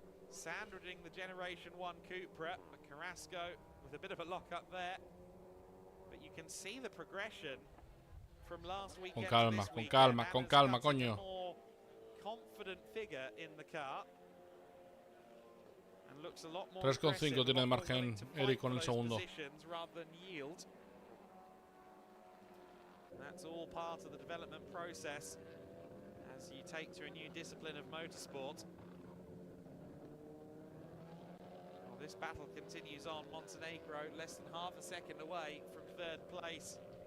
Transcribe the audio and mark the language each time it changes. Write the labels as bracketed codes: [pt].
[en] Sandra doing the Generation 1 Cupra, but Carrasco with a bit of a lock up there. But you can see the progression from last weekend. [es] Con calma, coño. [en] More confident figure in the car. And looks a lot more [es] 3,5 tiene de margen Eric con el segundo. [en] Rather than yield. That's all part of the development process as you take to a new discipline of motorsport. Well, this battle continues on. Montenegro less than half a second away from third place.